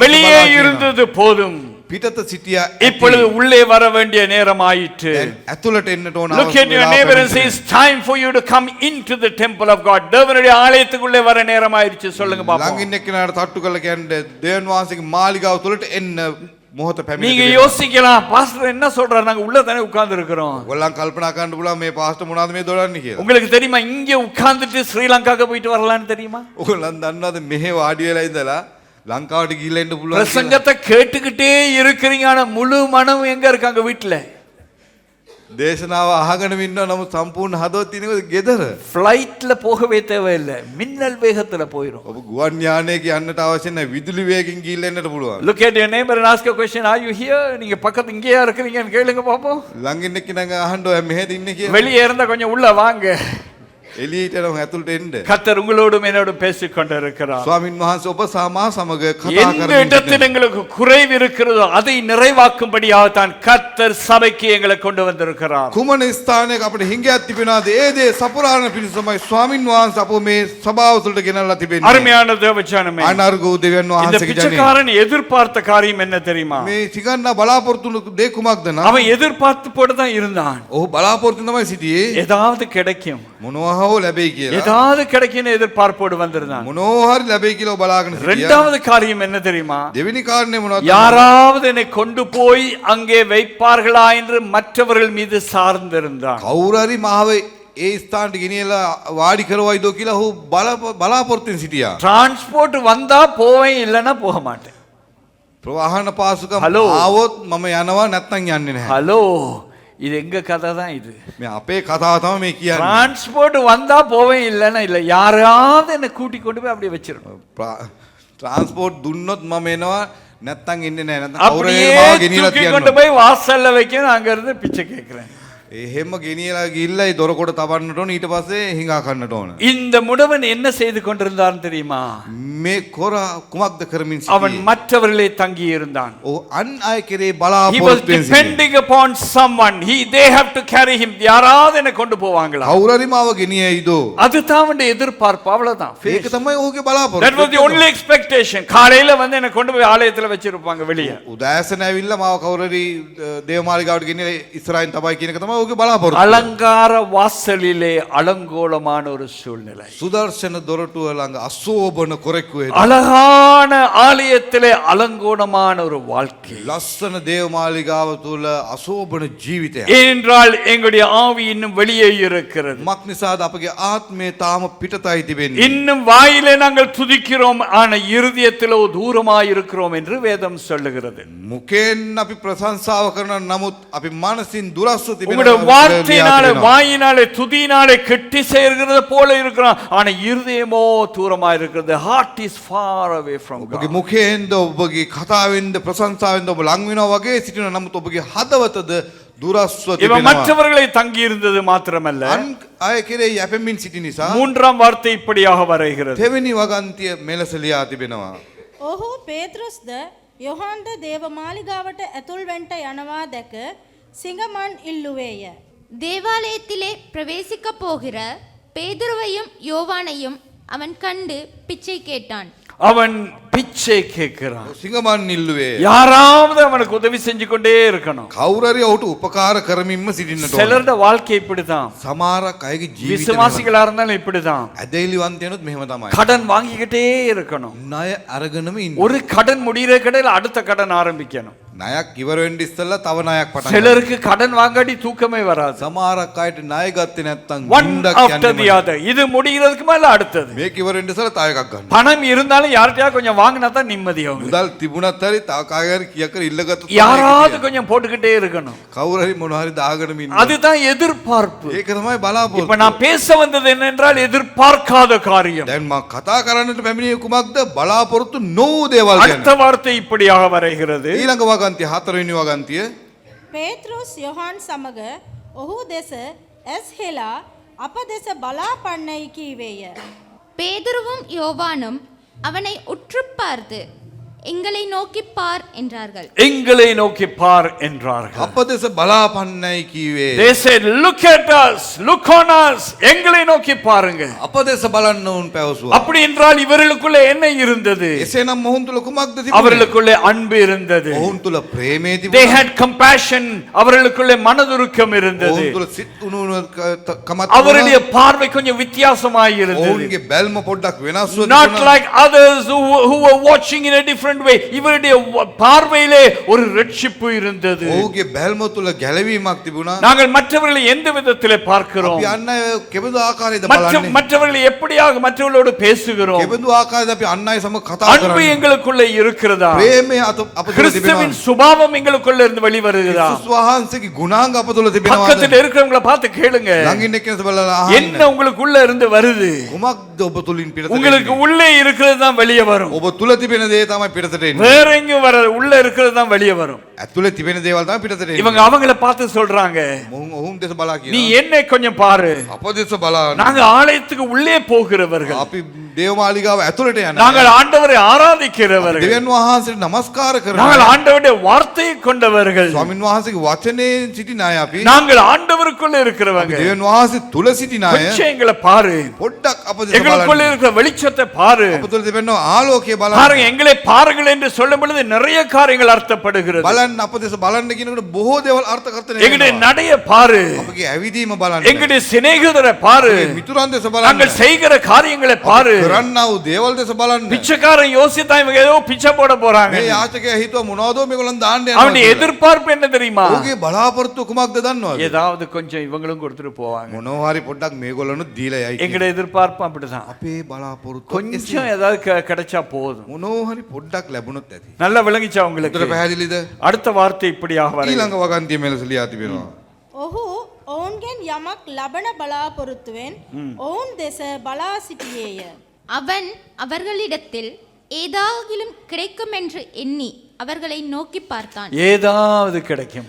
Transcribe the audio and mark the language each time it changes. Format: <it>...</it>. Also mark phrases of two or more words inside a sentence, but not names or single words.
<ta>வெளியே</ta> <si>බලා කියනවා.</si> <ta>இருந்தது போதும்,</ta> <si>පිටත සිටියා</si> <ta>இப்பொழுது உள்ளே வர வேண்டிய நேரம் ஆயிற்று.</ta> <si>දැන් ඇතුළට එන්නට ඕන</si> <en>Look at your neighbor and say, it's time for you to come into the temple of God.</en> <ta>தேவனுடைய ஆலயத்துக்குள்ளே வர நேரம் ஆயிடுச்சு. சொல்லுங்க</ta> <si>ළඟ</si> <ta>பாப்போம்.</ta> <si>ඉන්න එක්කෙනාට තට්ටු කරලා කියන්නේ දේවන් වහන්සේගේ මාලිගාව තුළට එන්න මොහොත</si> <ta>நீங்க</ta> <si>පැමිණෙනවා.</si> <ta>யோசிக்கலாம், பாஸ்டர் என்ன சொல்றாரு, நாங்க உள்ள தானே உட்கார்ந்து இருக்கிறோம்.</ta> <si>ඔයගොල්ලන් කල්පනා කරන්න පුළුවන් මේ පාස්ටර් මොනවද මේ දොඩන්නේ කියලා.</si> <ta>உங்களுக்கு தெரியுமா இங்க உட்கார்ந்துட்டு ஸ்ரீலங்காக்கு போயிட்டு வரலாம்னு தெரியுமா?</ta> <si>ඔයගොල්ලන් දන්නවද මෙහෙ වාඩි වෙලා ඉඳලා ලංකාවට ගිහිල්ලා ඉන්න පුළුවන් කියලා?</si> <ta>பிரசங்கத்தை கேட்டுக்கிட்டே இருக்கிறீங்க, ஆனா முழு மனம் எங்க இருக்காங்க? வீட்டுல.</ta> <si>දේශනාව අහගෙන ඉන්නවා නමුත් සම්පූර්ණ හදවත තියෙනකෝ ගෙදර.</si> <ta>ஃப்ளைட்ல போகவே தேவையில்லை, மின்னல் வேகத்துல போயிடும்.</ta> <si>ඔබ ගුවන් යානයක යන්නට අවශ්‍ය නැහැ. විදුලි වේගෙන් ගිහිල්ලා එන්නට පුළුවන්.</si> <en>Look at your neighbor and ask a question, are you here?</en> <ta>நீங்க பக்கத்து இங்கேயா இருக்கீங்கன்னு கேளுங்க பாப்போம்.</ta> <si>ළඟින් එක්කෙනාගෙන් අහන්න ඔයා මෙහෙද ඉන්නේ කියලා.</si> <ta>வெளியே இருந்தா கொஞ்சம் உள்ள வாங்க.</ta> <si>එළියට එනවා ඇතුළට එන්න.</si> <ta>கர்த்தர் உங்களோடும் என்னோடும் பேசிக் கொண்டிருக்கிறார்.</ta> <si>ස්වාමින් වහන්සේ ඔබ සමා සමග කතා</si> <ta>எந்த</ta> <si>කරමින්</si> <ta>இடத்தில் எங்களுக்கு குறைவு இருக்கிறதோ அதை நிறைவாக்கும்படியாக தான் கர்த்தர் சபைக்கு எங்களை கொண்டு வந்திருக்கிறார்.</ta> <si>කුමන ස්ථානයක අපිට හිඟයක් තිබෙනවාද ඒ දේ සපුරාණ පිණිසමයි ස්වාමින් වහන්සේ අපෝ මේ සභාව තුළට ගෙනල්ලා තිබෙන්නේ.</si> <ta>அருமையான தேவஜனமே,</ta> <si>අනර්ග දෙවියන්</si> <ta>இந்த</ta> <si>වහන්සේගේ ජනය.</si> <ta>பிச்சைக்காரன் எதிர்பார்த்த காரியம் என்ன தெரியுமா?</ta> <si>මේ සිගන්නා බලාපොරොත්තු වුණු දේ කුමක්ද නම්</si> <ta>அவன் எதிர்பார்த்து போட்டு தான் இருந்தான்.</ta> <si>ඔහු බලාපොරොත්තු තමයි සිටියේ</si> <ta>ஏதாவது கிடைக்கும்,</ta> <si>මොනවා හෝ ලැබෙයි කියලා.</si> <ta>ஏதாவது கிடைக்கும்னு எதிர்பார்ப்போடு வந்திருந்தான்.</ta> <si>මොනවා හරි ලැබෙයි කියලා ඔබ බලාගෙන සිටියා.</si> <ta>இரண்டாவது காரியம் என்ன தெரியுமா?</ta> <si>දෙවෙනි කාරණේ මොනවද?</si> <ta>யாராவது என்னை கொண்டு போய் அங்கே வைப்பார்களா என்று மற்றவர்கள் மீது சார்ந்திருந்தான்.</ta> <si>කවුරු හරි මාව ඒ ස්ථානට ගෙනියලා වාඩි කරවයිදෝ කියලා ඔහු බලාපොරොත්තුෙන් සිටියා.</si> <ta>டிரான்ஸ்போர்ட் வந்தா போவேன், இல்லைன்னா போக மாட்டேன்.</ta> <si>ප්‍රවාහන පාසුකම්</si> <en>Hello.</en> <si>ආවොත් මම යනවා නැත්නම් යන්නේ නැහැ.</si> <ta>ஹலோ, இது எங்க கதை தான் இது.</ta> <si>මේ අපේ කතාව තමයි මේ කියන්නේ.</si> <ta>டிரான்ஸ்போர்ட் வந்தா போவேன், இல்லைன்னா இல்லை. யாராவது என்னை கூட்டி கொண்டு போய் அப்படியே வச்சிடணும்.</ta> <si>ට්‍රාන්ස්පෝර්ට් දුන්නොත් මම එනවා නැත්නම් එන්නේ නැහැ. නැත්නම් කවුරු</si> <ta>அப்படியே</ta> <si>හරි මාව ගෙනියලා</si> <ta>தூக்கி கொண்டு</ta> <si>තියනවා.</si> <ta>போய் வாசல்ல வைக்கணும், அங்க இருந்து பிச்சை கேட்கிறேன்.</ta> <si>එහෙම ගෙනියලා ගිහිල්ලා ඒ දොරකොඩ තබන්නට ඕන ඊට පස්සේ හිඟා කන්නට ඕන.</si> <ta>இந்த முடவன் என்ன செய்து கொண்டிருந்தான் தெரியுமா?</ta> <si>මේ කොර කුමක්ද කරමින්</si> <ta>அவன்</ta> <si>සිටියේ?</si> <ta>மற்றவர்களே தங்கி இருந்தான்.</ta> <si>ඔව් අන් අය කෙරේ</si> <en>He was</en> <si>බලාපොරොත්තුෙන් සිටියේ.</si> <en>depending upon someone. They have to carry him.</en> <ta>யாராவது என்னை கொண்டு போவாங்களா?</ta> <si>කවුරු හරි මාව ගෙනියයිදෝ.</si> <ta>அதுதான் அவனுடைய எதிர்பார்ப்பு, அவ்வளவுதான்.</ta> <si>ඒක තමයි ඔහුගේ</si> <en>That was the</en> <si>බලාපොරොත්තු.</si> <en>only expectation.</en> <ta>காலையில வந்து என்னை கொண்டு போய் ஆலயத்துல வச்சிருப்பாங்க வெளியே.</ta> <si>උදෑසන ඇවිල්ලා මාව කවුරු හරි දේවමාලිගාවට ගෙනියලා ඉස්සරහින් තබයි කියන එක තමයි ඔහුගේ බලාපොරොත්තු.</si> <ta>அலங்கார வாசலிலே அலங்கோலமான ஒரு சூழ்நிலை.</ta> <si>සුදර්ශන දොරටුව ළඟ අශෝභන කොරෙක්ු වෙන.</si> <ta>அழகான ஆலயத்திலே அலங்கோலமான ஒரு வாழ்க்கை.</ta> <si>ලස්සන දේවමාලිගාව තුල අශෝභන ජීවිතයක්.</si> <ta>ஏனென்றால் எங்களுடைய ஆவி இன்னும் வெளியே இருக்கிறது.</ta> <si>මක් නිසාද අපගේ ආත්මය තාම පිටතයි තිබෙන්නේ.</si> <ta>இன்னும் வாயிலே நாங்கள் துதிக்கிறோம், ஆனா இருதயத்திலோ தூரமாய் இருக்கிறோம் என்று வேதம் சொல்லுகிறது.</ta> <si>මුකෙන් අපි ප්‍රශංසාව කරන නමුත් අපි මනසින් දුරස්ව</si> <ta>உங்களுடைய</ta> <si>තිබෙනවා.</si> <ta>வார்த்தையினாலே வாயினாலே துதியினாலே கெட்டி சேர்கிறது போல இருக்கிறோம், ஆனா இருதயமோ தூரமா இருக்கிறது.</ta> <en>heart is far away from</en> <si>ඔබගේ</si> <en>God.</en> <si>මුඛයෙන්ද ඔබගේ කතාවෙන්ද ප්‍රශංසාවෙන්ද ඔබ ලං වෙනවා වගේ සිටිනවා. නමුත් ඔබගේ හදවතද දුරස්ව</si> <ta>இவன்</ta> <si>තිබෙනවා.</si> <ta>மற்றவர்களை தங்கி இருந்தது மாத்திரமல்ல,</ta> <si>අන් අය කෙරේ යැපෙමින් සිටි නිසා</si> <ta>மூன்றாம் வார்த்தை இப்படியாக வருகிறது.</ta> <si>දෙවෙනි වගන්තිය මෙලෙස ලියා තිබෙනවා. ඔහු පේත්‍රස්ද යොහන්ද දේව මාලිගාවට ඇතුල් වෙන්ට යනවා දැක සිඟමන් ඉල්ලුවේය.</si> <ta>தேவாலயத்திலே பிரவேசிக்க போகிற பேதுருவையும் யோவானையும் அவன் கண்டு பிச்சை கேட்டான். அவன் பிச்சை கேட்கிறான்.</ta> <si>සිංගමන් නිල්ලුවේ.</si> <ta>யாராவது அவனுக்கு உதவி செஞ்சு கொண்டே இருக்கணும்.</ta> <si>කවුරු හරි ඔහුට උපකාර කරමින්ම සිටින්නට ඕන.</si> <ta>சிலருடைய வாழ்க்கை இப்படிதான்.</ta> <si>සමහරක් අයගේ ජීවිතේ</si> <ta>விசுவாசிகளா இருந்தாலும் இப்படிதான்.</ta> <si>ඇදහිලිවන්තයනොත් මෙහෙම තමයි.</si> <ta>கடன் வாங்கிக்கிட்டே இருக்கணும்.</ta> <si>ණය අරගෙනම ඉන්න.</si> <ta>ஒரு கடன் முடிகிற கடையில் அடுத்த கடன் ஆரம்பிக்கணும்.</ta> <si>ණයක් ඉවර වෙන්න ඉස්සෙල්ලා තව ණයක් පටන් ගන්නවා.</si> <ta>சிலருக்கு கடன் வாங்காட்டி தூக்கமே வராது.</ta> <si>සමහරක් අයට ණය ගත්තේ නැත්නම්</si> <en>One</en> <si>ගුණ්ඩක්</si> <en>after the other.</en> <ta>இது முடிகிறதுக்கு மேல அடுத்தது.</ta> <si>මේක ඉවර වෙන්න ඉස්සෙල්ලා තව එකක් ගන්නවා.</si> <ta>பணம் இருந்தாலும் யார்கிட்டயா கொஞ்சம் வாங்கினா தான் நிம்மதியாகும்.</ta> <si>මුදල් තිබුණත් හරි තව කාගෙන් කියක් කර ඉල්ලගත්තොත්</si> <ta>யாராவது கொஞ்சம் போட்டுக்கிட்டே இருக்கணும்.</ta> <si>කවුරු හරි මොනවා හරි දාගෙනම ඉන්න.</si> <ta>அதுதான் எதிர்பார்ப்பு.</ta> <si>ඒක තමයි</si> <ta>இப்ப</ta> <si>බලාපොරොත්තු.</si> <ta>நான் பேச வந்தது என்னென்றால் எதிர்பார்க்காத காரியம்.</ta> <si>දැන් මම කතා කරන්නට පැමිණියේ කුමක්ද? බලාපොරොත්තු නොවූ දේවල් ගැන.</si> <ta>அடுத்த வார்த்தை இப்படியாக வருகிறது.</ta> <si>ඊළඟ වගන්තිය හතරවෙනි වගන්තිය පේත්‍රස් යොහන් සමග ඔහු දෙස ඇස් හෙලා අප දෙස බලා පන්නයි කීවේය.</si> <ta>பேதுருவும் யோவானும் அவனை உற்று பார்த்து எங்களை நோக்கி பார் என்றார்கள். எங்களை நோக்கி பார் என்றார்கள்.</ta> <si>අප දෙස බලාපන්නයි කීවේ.</si> <en>They said, look at us, look on us.</en> <ta>எங்களை நோக்கி பாருங்க.</ta> <si>අප දෙස බලන්න උන් පැවසුවා.</si> <ta>அப்படி என்றால் இவர்களுக்குள்ள என்ன இருந்தது?</ta> <si>එසේනම් මොහුන් තුල කුමක්ද තිබුණේ?</si> <ta>அவர்களுக்குள்ளே அன்பு இருந்தது.</ta> <si>ඔවුන් තුල ප්‍රේමය</si> <en>They</en> <si>තිබුණා.</si> <en>had compassion.</en> <ta>அவர்களுக்குள்ளே மனதுருக்கம் இருந்தது.</ta> <si>ඔවුන් තුල සිත් උණුවන කමක්</si> <ta>அவருடைய பார்வை கொஞ்சம் வித்தியாசமாய் இருந்தது.</ta> <si>ඔවුන්ගේ බැල්ම පොඩ්ඩක් වෙනස්ව</si> <en>Not</en> <si>තිබුණා.</si> <en>like others who were watching in a different different way.</en> <ta>இவருடைய பார்வையிலே ஒரு ரட்சிப்பு இருந்தது.</ta> <si>ඔහුගේ බැල්ම තුල ගැලවීමක් තිබුණා.</si> <ta>நாங்கள் மற்றவர்களை எந்த விதத்திலே பார்க்கிறோம்?</ta> <si>අපි අන්න අය කෙබඳු ආකාරයේද බලන්නේ?</si> <ta>மற்றவர்களை எப்படியாக மற்றவர்களோடு பேசுகிறோம்?</ta> <si>කෙබඳු ආකාරයේද අපි අන්න අය සමග කතා</si> <ta>அன்பு</ta> <si>කරන්නේ?</si> <ta>எங்களுக்குள்ளே இருக்கிறதா?</ta> <si>ප්‍රේමය අප තුල</si> <ta>கிறிஸ்துவின்</ta> <si>තිබෙනවා.</si> <ta>சுபாவம் எங்களுக்குள்ள இருந்து வெளிவருகிறதா?</ta> <si>ක්‍රිස්තුස් වහන්සේගේ ගුණාංග අප තුල තිබෙනවාද?</si> <ta>பக்கத்துல இருக்கிறவங்கள பார்த்து கேளுங்க.</ta> <si>ළඟින් එක්කෙනෙක් බලලා</si> <ta>என்ன</ta> <si>අහන්න.</si> <ta>உங்களுக்குள்ள இருந்து வருது?</ta> <si>කුමක්ද ඔබ තුලින් පිටත</si> <ta>உங்களுக்கு</ta> <si>වෙන්නේ?</si> <ta>உள்ளே இருக்கிறது தான் வெளியே வரும்.</ta> <si>ඔබ තුල තිබෙන දේ තමයි පිටතට එන්නේ.</si> <ta>வேற எங்கேயும் வர உள்ள இருக்கிறது தான் வெளியே வரும்.</ta> <si>ඇතුලේ තිබෙන දේවල් තමයි පිටතට එන්නේ.</si> <ta>இவங்க அவங்கள பார்த்து சொல்றாங்க,</ta> <si>ඔවුන් දෙස බලා</si> <ta>நீ</ta> <si>කියනවා.</si> <ta>என்னை கொஞ்சம் பாரு,</ta> <si>අප දෙස බලන්න.</si> <ta>நாங்க ஆலயத்துக்கு உள்ளே போகிறவர்கள்,</ta> <si>අපි දේව මාලිගාව ඇතුළට යනවා.</si> <ta>நாங்கள் ஆண்டவரை ஆராதிக்கிறவர்கள்,</ta> <si>දෙවියන් වහන්සේට නමස්කාර</si> <ta>நாங்கள்</ta> <si>කරනවා.</si> <ta>ஆண்டவருடைய வார்த்தையை கொண்டவர்கள்,</ta> <si>ස්වාමින් වහන්සේගේ වචනේ සිටින අය අපි.</si> <ta>நாங்கள் ஆண்டவருக்குள்ள இருக்கிறவங்க.</ta> <si>දෙවියන් වහන්සේ තුල සිටින අය.</si> <ta>கொஞ்சம் எங்களை பாரு,</ta> <si>පොඩ්ඩක් අප දෙස</si> <ta>எங்களுக்குள்ள</ta> <si>බලන්න.</si> <ta>இருக்கிற வெளிச்சத்தை பாரு.</ta> <si>අප තුල තිබෙන ආලෝකය</si> <ta>பாருங்க,</ta> <si>බලන්න.</si> <ta>எங்களை பாருங்கள் என்று சொல்லும் பொழுது நிறைய காரியங்கள் அர்த்தப்படுகிறது.</ta> <si>බලන්න අප දෙස බලන්න කියනකොට බොහෝ දේවල් අර්ථකථනය</si> <ta>எங்களுடைய</ta> <si>වෙනවා.</si> <ta>நடைய பாரு,</ta> <si>අපගේ ඇවිදීම බලන්න.</si> <ta>எங்களுடைய சிநேகிதரை பாரு,</ta> <si>මිතුරන් දෙස</si> <ta>நாங்கள்</ta> <si>බලන්න.</si> <ta>செய்கிற காரியங்களை பாரு.</ta> <si>කරන්නා වූ දේවල් දෙස බලන්න.</si> <ta>பிச்சைக்காரன் யோசித்தா இவங்க ஏதோ பிச்சை போட போறாங்க.</ta> <si>මේ යාචකයා හිතුවා මොනවදෝ මේගොල්ලන් දාන්න</si> <ta>அவனுடைய</ta> <si>යනවා.</si> <ta>எதிர்பார்ப்பு என்ன தெரியுமா?</ta> <si>ඔහුගේ බලාපොරොත්තු කුමක්ද දන්නවද?</si> <ta>ஏதாவது கொஞ்சம் இவங்களும் கொடுத்துட்டு போவாங்க.</ta> <si>මොනවා හරි පොඩ්ඩක් මේගොල්ලන්ට දීලා යයි.</si> <ta>எங்களுடைய எதிர்பார்ப்பு அப்படிதான்.</ta> <si>අපේ බලාපොරොත්තු</si> <ta>கொஞ்சம் ஏதாவது கிடைச்சா போதும்.</ta> <si>මොනවා හරි පොඩ්ඩක් ලැබුණොත් ඇති.</si> <ta>நல்லா விளங்கிச்சா</ta> <si>උතර</si> <ta>உங்களுக்கு?</ta> <si>පැහැදිලිද?</si> <ta>அடுத்த வார்த்தை இப்படியாக வர</ta> <si>ඊළඟ වගන්තිය මෙලෙස ලියා තිබෙනවා. ඔහු ඔවුන්ගෙන් යමක් ලබන බලාපොරොත්තුවෙන් ඔවුන් දෙස බලා සිටියේය.</si> <ta>அவன் அவர்களிடத்தில் ஏதாகிலும் கிடைக்கும் என்று எண்ணி அவர்களை நோக்கி பார்த்தான். ஏதாவது கிடைக்குமா?</ta>